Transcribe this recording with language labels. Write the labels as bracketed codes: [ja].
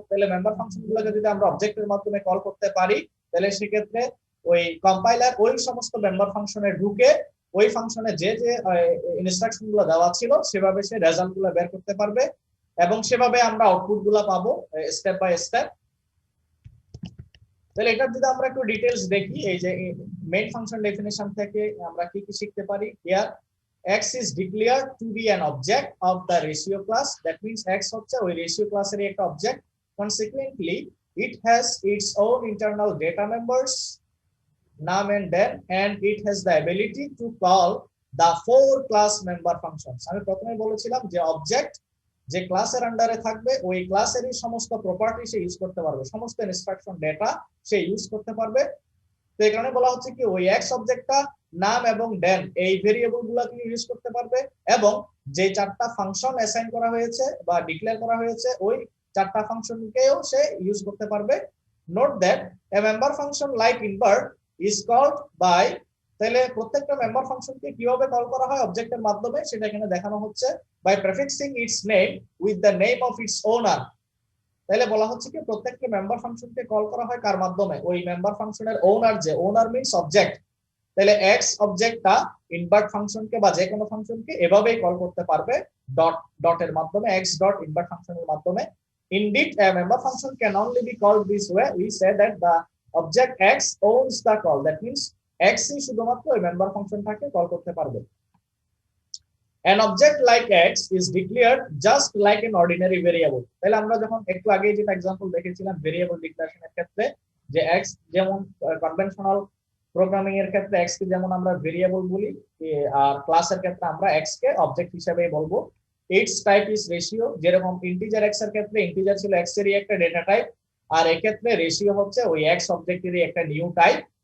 [bn] তাহলে member function গুলোকে যদি আমরা অবজেক্টের মাধ্যমে কল করতে পারি, তাহলে সেক্ষেত্রে ওই কম্পাইলার ওই সমস্ত মেম্বার ফাংশনে ঢুকে ওই ফাংশনে যে যে ইনস্ট্রাকশন গুলো দেওয়া ছিল সেভাবে সে রেজাল্ট গুলো বের করতে পারবে, এবং সেভাবে আমরা আউটপুট গুলো পাবো স্টেপ বাই স্টেপ। তাহলে এটা যদি আমরা একটু ডিটেইলস দেখি, এই যে মেইন ফাংশন ডেফিনেশন থেকে আমরা কি কি শিখতে পারি। [en] here x is declared to be an object of the ratio class, that means x [bn] হচ্ছে ওই ratio ক্লাসের একটা [en] object. Consequently it has its own internal data members, num and den, and it has the ability to call the four class member functions. [bn] আমি প্রথমে বলেছিলাম যে object যে ক্লাসের আন্ডারে থাকবে, ওই ক্লাসেরই সমস্ত প্রপার্টি সে ইউজ করতে পারবে, সমস্ত ইনস্ট্রাকশন ডেটা সে ইউজ করতে পারবে। তো এই কারণে বলা হচ্ছে কি, ওই এক্স অবজেক্টটা নাম এবং ডেন এই ভেরিয়েবল গুলোকে ইউজ করতে পারবে, এবং যে চারটা ফাংশন অ্যাসাইন করা হয়েছে বা ডিক্লেয়ার করা হয়েছে, ওই চারটা ফাংশনকেও সে ইউজ করতে পারবে। [en] note that a member function like invert is called by, [bn] তাহলে প্রত্যেকটা মেম্বার ফাংশনকে কিভাবে কল করা হয় অবজেক্টের মাধ্যমে, সেটা এখানে দেখানো হচ্ছে, [en] By prefixing its name with the name of its owner. [bn] তাহলে বলা হচ্ছে কি, প্রত্যেকটা মেম্বার ফাংশনকে কল করা হয় কার মাধ্যমে, ওই মেম্বার ফাংশনের ওনার, যে ওনার মিন্স অবজেক্ট। তাহলে এক্স অবজেক্টটা ইনভার্ট ফাংশনকে বা যে কোনো ফাংশনকে এভাবেই কল করতে পারবে, ডটের মাধ্যমে, এক্স ডট ইনভার্ট ফাংশনের মাধ্যমে। [en] Indeed, a member function can only be called this way. We say that the object x owns the call. That means [bn] x ই শুধুমাত্র ওই মেম্বার ফাংশনটাকে কল করতে পারবে। [en] An object like x is declared just like an ordinary variable. [bn] তাহলে আমরা যখন একটু আগে যেটা एग्जांपल দেখেছিলাম ভেরিয়েবল ডিক্লারেশনের ক্ষেত্রে, যে x যেমন কনভেনশনাল প্রোগ্রামিং এর ক্ষেত্রে x কে যেমন আমরা ভেরিয়েবল বলি, আর ক্লাসের ক্ষেত্রে আমরা x কে অবজেক্ট হিসেবেই বলবো। [en] its type is ratio, [bn] যেরকম ইন্টিজার x এর ক্ষেত্রে ইন্টিজার ছিল x এরই একটা ডেটা টাইপ, আর এই ক্ষেত্রে রেশিও হচ্ছে ওই x অবজেক্টেরই একটা নিউ টাইপ।